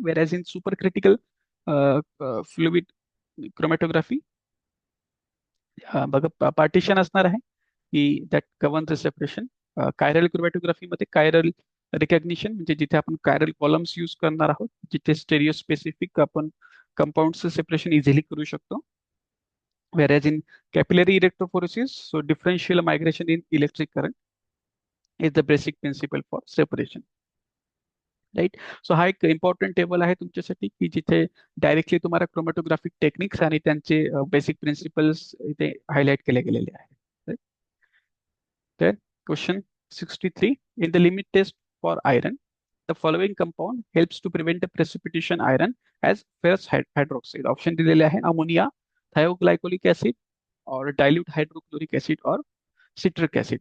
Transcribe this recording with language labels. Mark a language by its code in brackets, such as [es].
[mr] वेरॅज in super critical fluid chromatography बघा partition असणार आहे की [en] That govern the separation. [mr] Chiral chromatography मध्ये कायरल रिकग्निशन म्हणजे जिथे आपण कायरल कॉलम्स यूज करणार आहोत, जिथे स्टेरिओ स्पेसिफिक आपण कंपाऊंडचं सेपरेशन इझिली करू शकतो. [en] Whereas in capillary electrophoresis, so differential migration in electric current is the basic principle for separation. [mr] Right. So हा एक इम्पॉर्टंट टेबल आहे तुमच्यासाठी की जिथे डायरेक्टली तुम्हाला क्रोमॅटोग्राफिक टेक्निक्स आणि त्यांचे बेसिक प्रिन्सिपल्स इथे हायलाइट केले गेलेले आहेत. [en] तर question 63, in the limit test for iron, the following compound helps to prevent the precipitation iron as ferrous hydroxide. [mr] Option दिलेले आहे अमोनिया, थायोग्लायकोलिक ऍसिड और डायल्यूट हायड्रोक्लोरिक ऍसिड और सिट्रिक ऍसिड.